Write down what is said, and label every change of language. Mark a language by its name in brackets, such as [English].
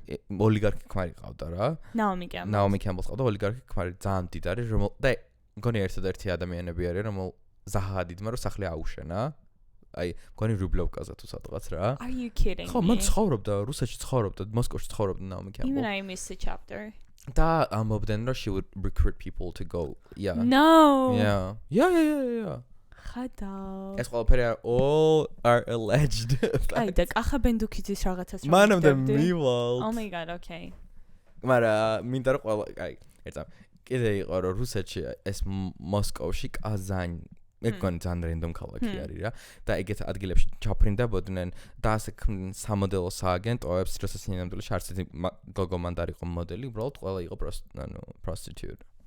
[Georgian] ოლიგარქი ქმარი ყავდა რა. ნაომი კემბელს ყავდა ოლიგარქი ქმარი, ძალიან დიდ არის, და მგონი ერთადერთი ადამიანები არის, რომელიც ზაჰადიდმა რომ სახლი აუშენა. აი, მგონი რუბლოვკაზე თუ სადღაც რა. [English] Are you kidding? [Georgian] ხო, მან ცხოვრობდა, რუსეთში ცხოვრობდა, მოსკოვში ცხოვრობდა ნაომი კემბელი. [English] Even I missed a chapter. [Georgian] და ამბობდნენ რომ [English] she would recruit people to go. Yeah. No. Yeah. [Georgian] ხადა. ეს ყველაფერი [English] all are alleged. [Georgian] აი და კახა ბენდუქიძის რაღაცას მანამდე მივალ. [English] Oh my god, okay. [Georgian] მაგრამ მინდა რომ ყველა აი, ერთად კიდე იყო რომ რუსეთში ეს მოსკოვში კაზანი ეგონი ძალიან რენდომ ქალაქი არის რა და ეგეთ ადგილებში ჩაფრინდებოდნენ და ასე სამოდელო სააგენტოებს როცა სინამდვილეში არც ერთი გოგო მანდ არ იყო მოდელი უბრალოდ ყველა იყო prostitute.